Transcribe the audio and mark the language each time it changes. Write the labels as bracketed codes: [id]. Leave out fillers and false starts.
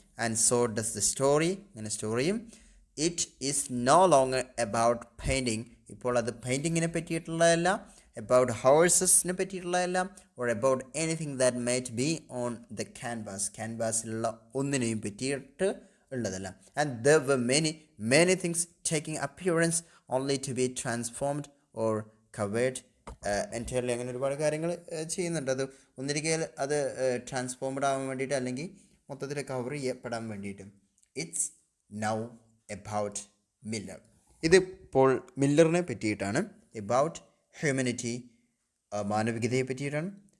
[en] and so does the story, [ml] അങ്ങനെ സ്റ്റോറിയും. [en] it is no longer about painting, [ml] ഇപ്പോൾ അത് പെയിൻറ്റിങ്ങിനെ പറ്റിയിട്ടുള്ളതല്ല, [en] about [ml] ഹോഴ്സസിനെ പറ്റിയിട്ടുള്ളതല്ല, [en] or about anything that might be on the canvas, [ml] ക്യാൻവാസിലുള്ള ഒന്നിനെയും പറ്റിയിട്ട് ഉള്ളതല്ല. [en] And there were many things taking appearance only to be transformed or covered entirely. [ml] അങ്ങനെ ഒരുപാട് കാര്യങ്ങൾ ചെയ്യുന്നുണ്ട്. അത് ഒന്നിരിക്കൽ അത് ട്രാൻസ്ഫോംഡ് ആവാൻ വേണ്ടിയിട്ട്, അല്ലെങ്കിൽ മൊത്തത്തിൽ കവർ ചെയ്യപ്പെടാൻ വേണ്ടിയിട്ട്. [en] it's now about Miller, [ml] ഇതിപ്പോൾ മില്ലറിനെ പറ്റിയിട്ടാണ്. [en] about humanity, [ml] മാനവികതയെ പറ്റിയിട്ടാണ്.